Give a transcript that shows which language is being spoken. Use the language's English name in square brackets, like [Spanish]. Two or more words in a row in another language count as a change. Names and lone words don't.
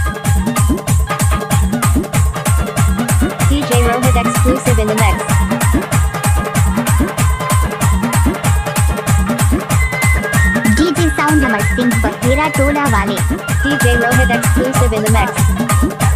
[English] DJ Rohit exclusive in the mix. DJ sound [Hindi] अमर सिंह बहेरा टोला वाले। [English] DJ Rohit exclusive in the mix.